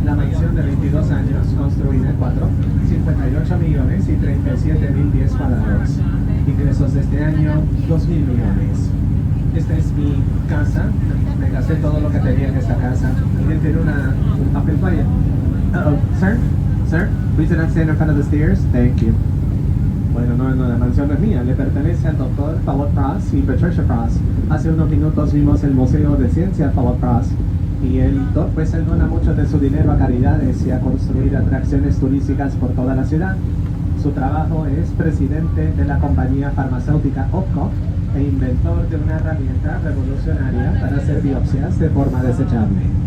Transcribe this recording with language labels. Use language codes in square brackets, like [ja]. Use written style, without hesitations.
[es] La mansión de 22 años, construida en 58 millones y 37 mil pies cuadrados. Ingresos de este año, 2 mil millones. Esta es mi casa. Me gasté todo lo que tenía en esta casa. Miren, tiene un papel playa. Uh-oh. [en] Sir, please do not stand in front of the stairs. Thank you. [es] Bueno, no, la mansión no es mía, le pertenece al doctor Philip Frost y Patricia Frost. Hace unos minutos vimos el Museo de Ciencia Philip Frost y él dona mucho de su dinero a caridades y a construir atracciones turísticas por toda la ciudad. Su trabajo es presidente de la compañía farmacéutica Opco e inventor de una herramienta revolucionaria para hacer biopsias de forma desechable.